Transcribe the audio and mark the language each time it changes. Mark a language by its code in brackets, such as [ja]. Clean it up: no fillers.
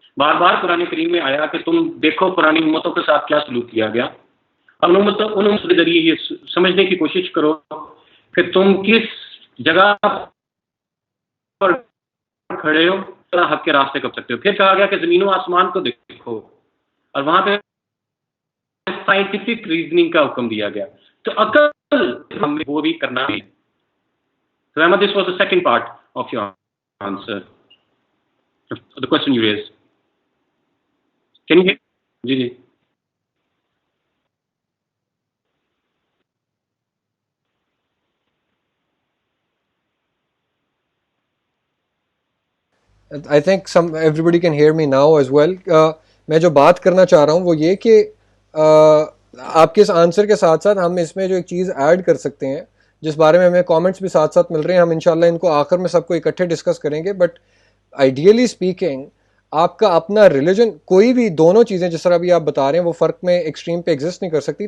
[ur] بار بار قرآن کریم میں آیا کہ تم دیکھو پرانی امتوں کے ساتھ کیا سلوک کیا گیا، اور ان امتوں کے ذریعے یہ سمجھنے کی کوشش کرو کہ تم کس جگہ پر کھڑے ہو، حق کے راستے کب سکتے ہو. پھر کہا گیا کہ زمین و آسمان کو دیکھو، اور وہاں پہ سائنٹیفک ریزننگ کا حکم دیا گیا. تو عقل ہمیں وہ بھی کرنا ہے. [en] So Ahmad, this was the second part of your answer, the question you raised. Can you hear? جی I think everybody can hear me now as well. [ur] میں جو بات کرنا چاہ رہا ہوں وہ یہ کہ آپ کے اس آنسر کے ساتھ ساتھ ہم اس میں جو ایک چیز ایڈ کر سکتے ہیں جس بارے میں ہمیں کامنٹس بھی ساتھ ساتھ مل رہے ہیں، ہم انشاءاللہ ان کو آخر میں سب کو اکٹھے ڈسکس کریں گے. [en] but ideally speaking [ur] آپ کا اپنا ریلیجن، کوئی بھی دونوں چیزیں جس طرح بھی آپ بتا رہے ہیں وہ فرق میں ایکسٹریم پہ ایگزسٹ نہیں کر سکتی.